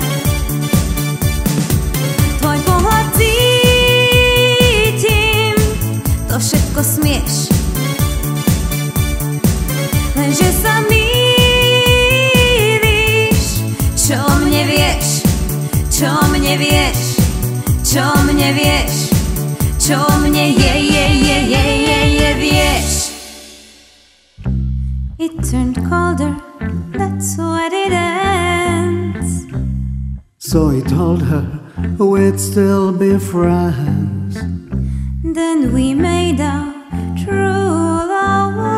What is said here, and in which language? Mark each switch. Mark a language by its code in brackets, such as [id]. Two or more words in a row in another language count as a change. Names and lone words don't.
[sk] Tvoj pohľad cítim, to všetko smieš, lenže sa mýliš. Čo mne vieš, čo mne vieš, čo mne vieš, čo mne vieš. [en] It turned colder, that's what it ends. So he told her we'd still be friends. Then we made our true love.